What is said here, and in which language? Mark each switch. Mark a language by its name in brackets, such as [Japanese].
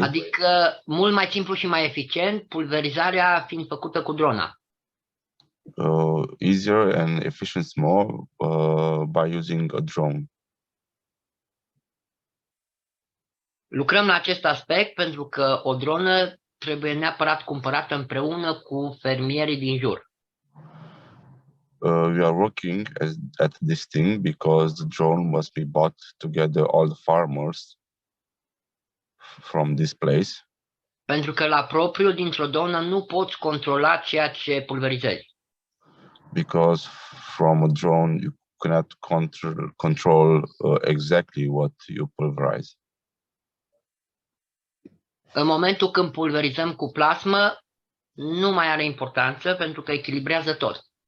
[Romanian] adică mult mai simplu și mai eficient, pulverizarea fiind făcută cu drona. [English] easier and efficient more by using a drone. [Romanian] Lucrăm la acest aspect pentru că o dronă trebuie neapărat cumpărată împreună cu fermierii din jur. [English] We are working at this thing because the drone must be bought together all the farmers from this place. [Romanian] Pentru că la propriu dintr-o dronă nu poți controla ceea ce pulverizezi. [English] Because from a drone you cannot control exactly what you pulverize. [Romanian] În momentul când pulverizăm cu plasmă, nu mai are importanță pentru că echilibrează tot.